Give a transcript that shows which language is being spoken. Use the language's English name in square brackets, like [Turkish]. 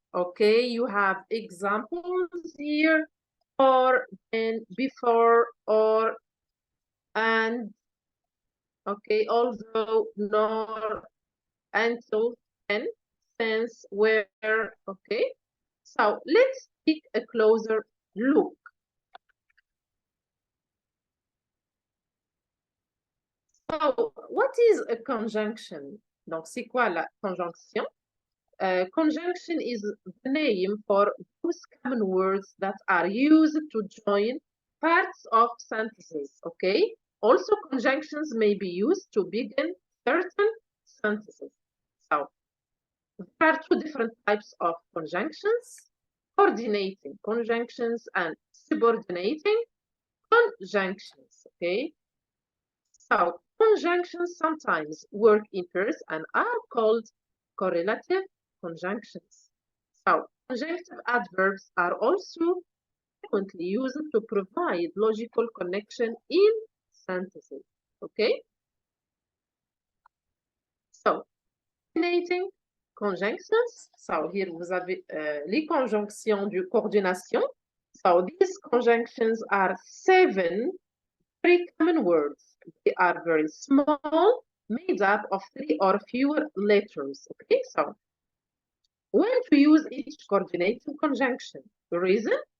[English] Okay, you have examples here, or, and, before, or, and, okay, although, nor, until, and, since, where, okay. So let's take a closer look. So, what is a conjunction? [French] Donc, c'est quoi la conjonction? [English] Conjunction is the name for those common words that are used to join parts of sentences, okay? Also, conjunctions may be used to begin certain sentences. So, there are two different types of conjunctions: coordinating conjunctions and subordinating conjunctions, okay? So, conjunctions sometimes work in pairs and are called correlative conjunctions. So, conjunctive adverbs are also frequently used to provide logical connection in sentences. Okay? So, coordinating conjunctions. So, here [French] vous avez les conjonctions de coordination. [English] So, these conjunctions are 7 very common words. They are very small, made up of 3 or fewer letters. Okay, so when to use each coordinating conjunction? The reason?